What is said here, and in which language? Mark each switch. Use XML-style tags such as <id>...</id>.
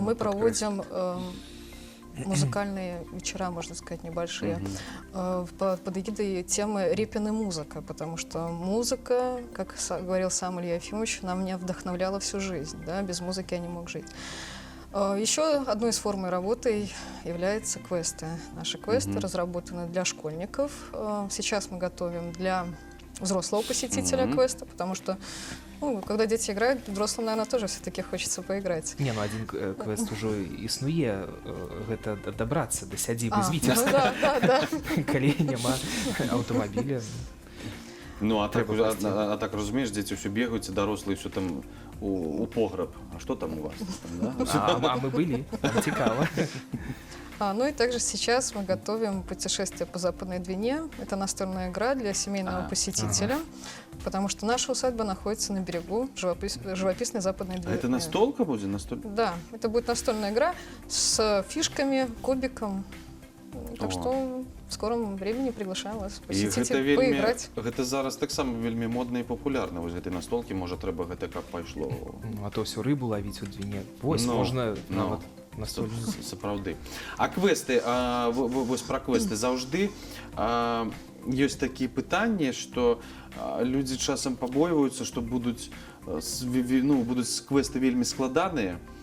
<ru>мы проводим музыкальные вечера, можно сказать, небольшие, под эгидой темы «Репин и музыка», потому что музыка, как говорил сам Илья Ефимович, она меня вдохновляла всю жизнь, да, без музыки я не мог жить. Еще одной из форм работы являются квесты. Наши квесты разработаны для школьников. Сейчас мы готовим для взрослого посетителя квеста, потому что, ну, когда дети играют, взрослым, наверное, тоже все-таки хочется поиграть.</ru> <be>Не, ну один квест ужо існуе, гэта дабрацца да сядзібы з Віцебска.</be> <ru>Ну да.</ru> <be>Калі няма аўтамабіля. Ну, а так разумееш, дзеці ўсё бегаюць, дарослыя ўсё там у пограб. А што там у вас? А мы былі, там цікава.</be> <ru>Ну и также сейчас мы готовим путешествие по Западной Двине. Это настольная игра для семейного посетителя, потому что наша усадьба находится на берегу живописной Западной Двины. А это настолка будет? Да, это будет настольная игра с фишками, кубиком. Так что в скором времени приглашаем вас посетить и поиграть.</ru> <be>Гэта зараз таксама вельмі модна і папулярна. Вось гэтай настолкі, можа, трэба гэта каб пайшло. Ну, а то ўсё рыбу лавіць у Двіне. Вось, можна нават настольную. Сапраўды. А квесты, вось пра квесты заўжды ёсць такія пытанні, што людзі часам пабойваюцца, што будуць квесты вельмі складаныя.</be>